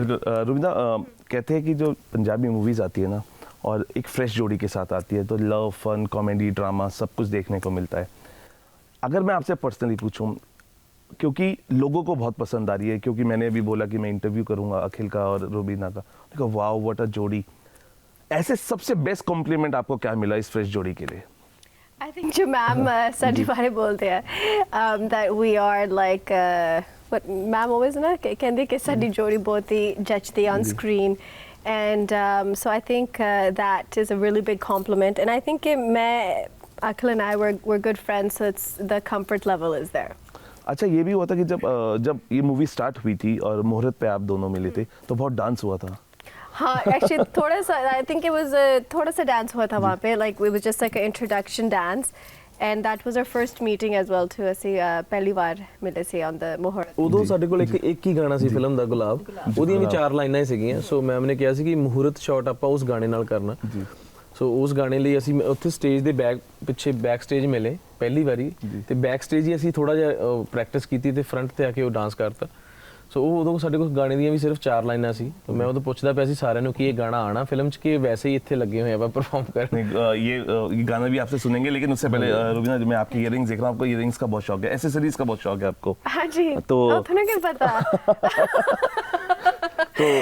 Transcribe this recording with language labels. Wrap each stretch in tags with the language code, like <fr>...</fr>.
<hi>रुबिना, कहते हैं कि जो पंजाबी मूवीज़ आती है ना, और एक फ्रेश जोड़ी के साथ आती है, तो लव, फन, कॉमेडी, ड्रामा सब कुछ देखने को मिलता है। अगर मैं आपसे पर्सनली पूछूं, क्योंकि लोगों को बहुत पसंद आ रही है, क्योंकि मैंने अभी बोला कि मैं इंटरव्यू करूंगा अखिल का और रुबीना का, देखो</hi> <en>wow what a</en> <hi>जोड़ी। ऐसे सबसे बेस्ट कॉम्प्लीमेंट आपको क्या मिला इस फ्रेश जोड़ी के लिए?</hi> <en>I think</en> <hi>जो मैम साडी बारे बोलते हैं</hi> <en>that we are like what ma'am always</en> <hi>ना कहते कि साडी जोड़ी बहुत ही जचती</hi> <en>on screen, and so I think that is a really big compliment, and I think कि मैं Akhil and I we're good friends, so it's the comfort level is there.</en> <hi>अच्छा, ये भी हुआ था कि जब ये मूवी स्टार्ट हुई थी और मुहूर्त पे आप दोनों मिले थे, तो बहुत डांस हुआ था।</hi> <en>हाँ, actually थोड़ा सा I think it was थोड़ा सा</en> <hi>डांस हुआ था वहाँ पे,</hi> <en>like it was just like an introduction dance, and that was our first meeting as well too।</en> <pa>ਅਸੀਂ ਪਹਿਲੀ ਵਾਰ ਮਿਲੇ ਸੀ</pa> <en>on the</en> <pa>ਮੁਹੂਰਤ। ਉਦੋਂ ਸਾਡੇ ਕੋਲ ਇੱਕ ਹੀ ਗਾਣਾ ਸੀ ਫਿਲਮ ਦਾ, ਗੁਲਾਬ। ਉਹਦੀਆਂ ਵੀ 4 ਲਾਈਨਾਂ ਹੀ ਸੀਗੀਆਂ। ਸੋ ਮੈਮ ਨੇ ਕਿਹਾ ਸੀ ਕਿ ਮੁਹੂਰਤ ਸ਼ਾਟ ਆਪਾਂ ਉਸ ਗਾਣੇ ਨਾਲ ਕਰਨਾ। ਸੋ ਉਸ ਗਾਣੇ ਲਈ ਅਸੀਂ ਉੱਥੇ ਸਟੇਜ ਦੇ ਪਿੱਛੇ ਬੈਕ ਸਟੇਜ ਮਿਲੇ ਪਹਿਲੀ ਵਾਰੀ, ਤੇ ਬੈਕ ਸਟੇਜ ਹੀ ਅਸੀਂ ਥੋੜਾ ਜਿਹਾ ਪ੍ਰੈਕਟਿਸ ਕੀਤੀ ਤੇ ਫਰੰਟ ਤੇ ਆ ਕੇ ਉਹ ਡਾਂਸ ਕਰਤਾ। ਸੋ ਉਦੋਂ ਸਾਡੇ ਕੋਲ ਗਾਣੇ ਦੀਆਂ ਵੀ ਸਿਰਫ 4 ਲਾਈਨਾਂ ਸੀ। तो मैं उਦੋਂ ਪੁੱਛਦਾ ਪਿਆ ਸੀ ਸਾਰਿਆਂ ਨੂੰ कि ये गाना आना फिल्म च, कि वैसे ही ਇੱਥੇ ਲੱਗੇ ਹੋਏ ਆਪਾਂ परफॉर्म करने।</pa> <hi>ये गाना भी आपसे सुनेंगे, लेकिन उससे पहले रुबीना, मैं आपकी इयररिंग्स देख रहा हूँ, आपको इयररिंग्स का बहुत शौक है, एसेसरीज का बहुत शौक है आपको। हाँ जी। तो तुम्हें क्या पता? तो</hi>